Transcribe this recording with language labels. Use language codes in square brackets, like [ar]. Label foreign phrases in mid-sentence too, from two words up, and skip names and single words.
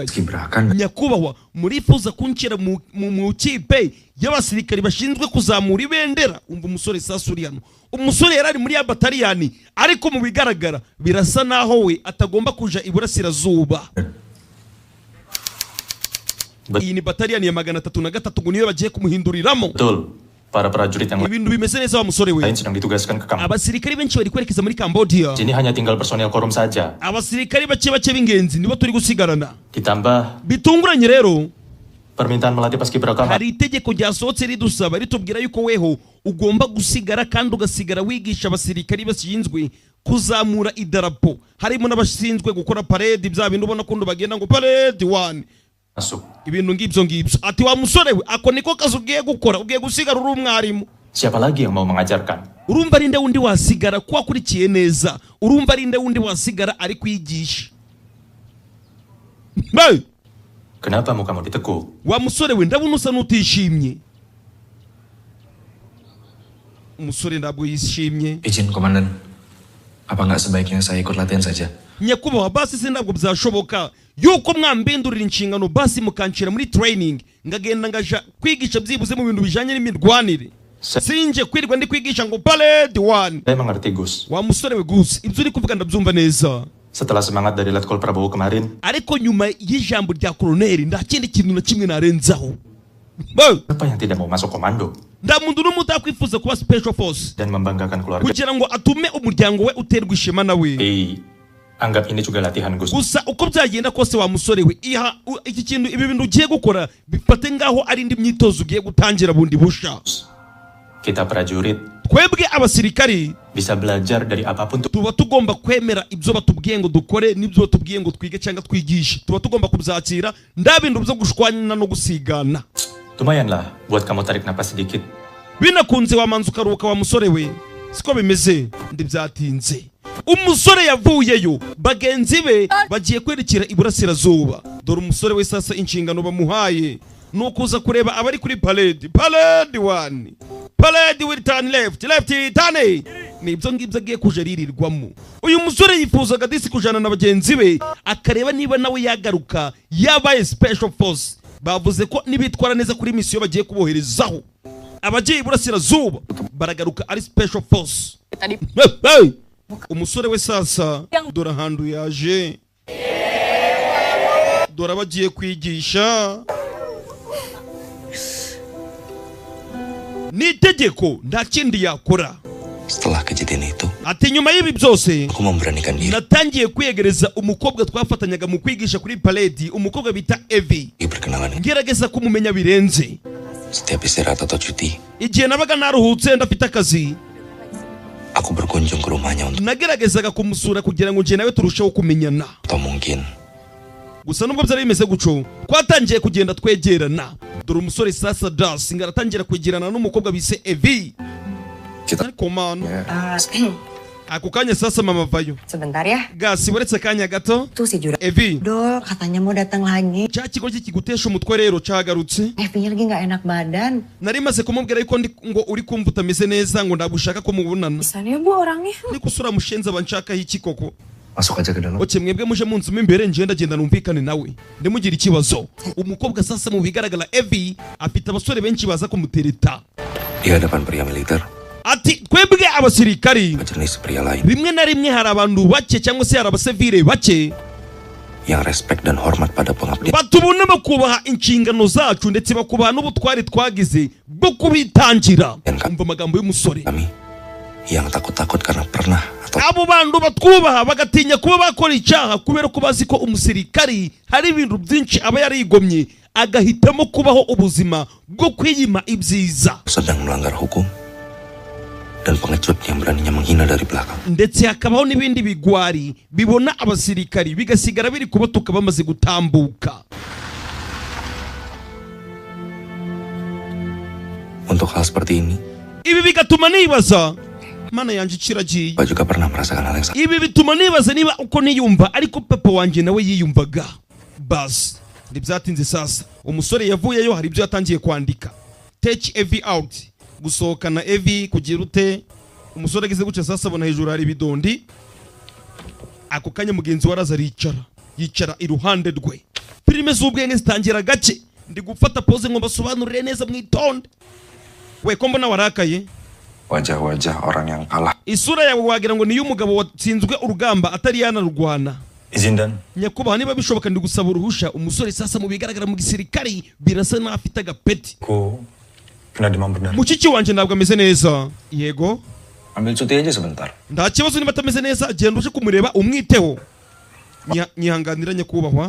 [rw] Nyakubahwa, murifuza kunshyira mu kipe y'abasirikari bashinzwe kuzamura ibendera? Umva umusore sasa uri hano. Umusore yarari muri ya bataliyani, ariko mu bigaragara birasa naho we atagomba kuja iburasirazuba. Iyi ni bataliyani ya 303 ngo niyo bagiye kumuhinduriramo. [id] Betul. Para prajurit yang [rw] Ibintu bimeze neza wa musore we. [id] lain sedang ditugaskan ke Kamboja. [rw] Abasirikari benshi bari kwerekeza muri Cambodia. [id] Sini hanya tinggal personel korum saja. [rw] Abasirikari bake b'ingenzi nibo turi gusigarana. [id] Ditambah [rw] Bitunguranye rero, [id] permintaan melatih paskibraka [rw] hari itegeko ryasohotse ridusaba ritubwira yuko weho ugomba gusigara kandi ugasigara wigisha abasirikari bashinzwe kuzamura idarapo. Harimo n'abashinzwe gukora parade, bya bintu ubona ko bagenda ngo parade 1. [id] masuk. [rw] Ibintu ngibyo. Ati wa musore we, ako niko kazi ugiye gukora, ugiye gusigara uri umwarimu. [id] Siapa lagi yang mau mengajarkan? [rw] Urumva ari nde wundi wasigara ko akurikiye neza? Urumva ari nde wundi wasigara ari kwigisha? Hey! [id] Kenapa mukamu ditekuk? [rw] Wa musore we, ndabona usa n'utishimye. Umusore ntabwo yishimye. [id] Izin komandan, apa nggak sebaiknya saya ikut latihan saja? [rw] Nyakubahwa, basi se ntabwo byashoboka yuko mwambindurira inshingano basi mukancira muri training ngagenda ngaja kwigisha byibuze mu bintu bijanye n'imirwanire. Sinje kwirirwa ndi kwigisha ngo parade 1. [id] Saya mengerti, Gus. [rw] Wa musore we Gus, ibyo uri kuvuga ndabyumva neza. [id] Setelah semangat dari Letkol Prabowo kemarin, [rw] Ariko nyuma y'ijambo rya koloneli nta kindi kintu na kimwe narenzaho. [id] siapa yang tidak mau masuk komando [rw] Nta muntu n'umwe utakwifuza kuba [en] special force [id] dan membanggakan keluarga? [rw] kugira ngo atume umuryango we uterwa ishema nawe. [id] Anggap ini juga latihan, Gus. [rw] Gusa uko byagenda kose wa musore we, iki kintu, ibi bintu ugiye gukora bifate ngaho ari indi myitozo ugiye gutangira bundi busha. [id] Kita prajurit [rw] Twebwe abasirikari [id] bisa belajar dari apapun [rw] tuba tugomba kwemera ibyo batubwiye ngo dukore n'ibyo batubwiye ngo twige cyangwa twigishe. Tuba tugomba kubyakira, nda bintu byo gushwanya no gusigana. [id] Lumayanlah buat kamu tarik napas sedikit. [rw] Binakunze wamanza ukaruhuka wa musore we. Siko bimeze, ndi byatinze. Umusore yavuyeyo, bagenzi be bagiye kwerekera iburasirazuba. Dore umusore we sasa inshingano bamuhaye nukuza kureba abari kuri parade 1. [en] Parade will turn left turn. [rw] Nibyo ngibyo agiye kuja ririrwamo. Uyu musore yifuzaga disi kujana na bagenzi be akareba niba nawe yagaruka yabaye [en] special force. [rw] Bavuze ko nibitwara neza kuri misiyo bagiye kuboherezaho, abagiye iburasirazuba baragaruka ari [en] special force. Hey! [rw] Umusore we sasa dore ahantu yaje, dore abagiye kwigisha. Ni itegeko, nta kindi yakora. [id] Setelah kejadian itu, [rw] Ati nyuma y'ibi byose [id] aku memberanikan diri [rw] natangiye kwiyegereza umukobwa twafatanyaga mu kwigisha kuri parade, umukobwa bita Evi. [id] berkenalan. [rw] Ngerageza kumumenya birenze. [id] Setiap istirahat atau cuti, [rw] Igihe nabaga naruhutse ndafite akazi, [id] aku berkunjung ke rumahnya untuk [rw] nageragezaga kumusura kugira ngo nje nawe turusheho kumenyana. [id] atau mungkin [rw] Gusa nubwo byari bimeze guco, twatangiye kugenda twegerana. Dore umusore sasa Das ngaratangira kwegerana n'umukobwa bise Evi. Ariko man, ako kanya sasa mama vayo. [id] Sebentar ya. [rw] Gasi uretse kanya gato. [id] Tuh si Jura. Evi, Dol, katanya mau datang lagi. [rw] cya kigo kigutesha umutwe rero cagarutse. [id] Evinya lagi nggak enak badan. [rw] Nari maze kumubwira yuko ngo uri kumva utameze neza ngo ndagushaka ko mubonana. [id] Misalnya bu orangnya. [rw] Niko usura mushenza banshakaho iki koko? [id] Masuk aja ke dalam. Oke, [rw] mwebwe muje munsi mo imbere ngenda numvikane nawe. Ndimugira ikibazo. Umukobwa sasa mu bigaragara Evi afite abasore benshi baza kumutereta. [id] Di hadapan pria militer, [rw] ati twebwe abasirikari [id] jenis pria lain [rw] rimwe na rimwe hari abantu bake cyangwa se hari abasivile bake [id] yang respect dan hormat pada pengabdian [rw] batubona bakubaha inshingano zacu ndetse bakubaha n'ubutwari twagize bwo kubitangira. Umva amagambo y'umusore. [id] kami yang takut-takut karena pernah atau [rw] Abo bantu batwubaha bagatinya kuba bakora icyaha kubera ko bazi ko umusirikari hari ibintu byinshi aba yarigomye agahitamo kubaho ubuzima bwo kwiyima ibyiza, [id] sedang melanggar hukum dan pengecut yang beraninya menghina dari belakang. [rw] ndetse hakabaho n'ibindi bigwari bibona abasirikari bigasigara biri kubatuka bamaze gutambuka. [id] Untuk hal seperti ini, [rw] Ibi bigatuma nibaza, mana yanjye ikiragiye. [id] Pak juga pernah merasakan hal yang sama. [rw] Ibi bituma nibaza niba uko niyumva ariko papa wanjye nawe yiyumvaga. Bas ntibyatinze sasa umusore yavuyeyo hari ibyo yatangiye kwandika. [en] Take Evi out, [rw] gusohokana Evi kugira ute. Umusore ageze guca sasa abona hejuru hari bidondi. Ako kanya mugenzi waraza yicara iruhande rwe. Filime z'ubwenge zitangira gake, ndi gufata pose ngo basobanurire neza mwitonde. We ko mbona warakaye? [id] Wajah-wajah orang yang kalah. [rw] Isura yawe wagira ngo niyo umugabo watsinzwe urugamba atari yanarurwana. [id] Izin dan [rw] Nyakubaha niba bishoboka ndi gusaba uruhusha. Umusore sasa mu bigaragara mu gisirikari birasa naho afite agapeti. [id] ko kena demam benar. [rw] Mushiki wanje ntabwo ameze neza. Yego [id] Ambil cuti aja sebentar. [rw] nta kibazo niba atameze neza, genda uje kumureba umwiteho. Nyihanganira nyakubahwa.